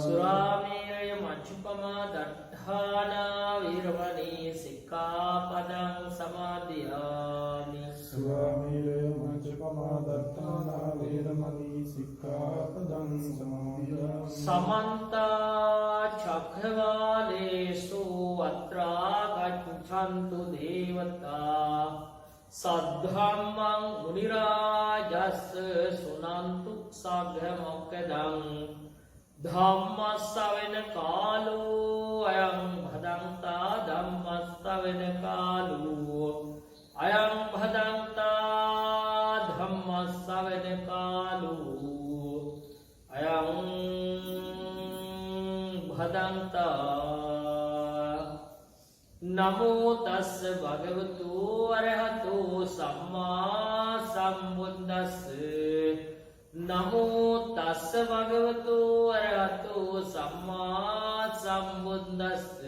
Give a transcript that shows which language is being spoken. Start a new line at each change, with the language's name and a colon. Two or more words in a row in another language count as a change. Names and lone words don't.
Pali: සුරාමේරය මච්ඡුපමා දට්ඨානා වීරමණී සික්ඛාපදං සමාදියාමි සුරාමේරය මච්ඡුපමා දට්ඨානා වේරමණී සික්ඛාපදං සමාදියාමි समन्ता चक्रवालेषु अत्रा गच्छन्ति සුනන්තු දේවතා සද්ධම්මං මුනි රාජස්ස සුනන්තු සග්ග මොක්ඛදං ධම්ම ශ්‍රවණ කාලෝ අයං භදංතා ධම්ම ශ්‍රවණ කාලෝ අයං භදංතා ධම්ම ශ්‍රවණ කාලෝ අයං භදංතා නමෝ තස්ස භගවතු අරහතෝ සම්මා සම්බුද්දස්ස නමෝ තස්ස භගවතු අරහතෝ සම්මා සම්බුද්දස්ස